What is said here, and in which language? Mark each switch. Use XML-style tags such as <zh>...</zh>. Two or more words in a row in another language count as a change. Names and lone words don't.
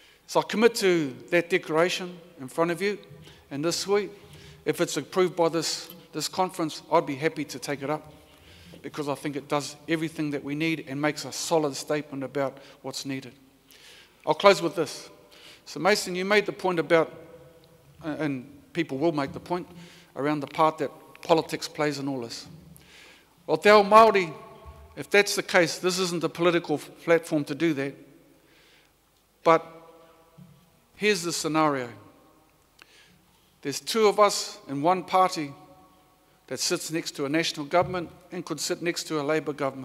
<en>So I commit to that declaration in front of you, and this week, if it's approved by this conference, I'd be happy to take it up, because I think it does everything that we need and makes a solid statement about what's needed. I'll close with this. So Mason, you made the point about, and people will make the point, around the part that politics plays in all this. Well,</en> <mi>te ao Māori,</mi> <en>if that's the case, this isn't a political platform to do that. But here's the scenario. There's two of us in one party that sits next to a national government and could sit next to a Labour government.</en>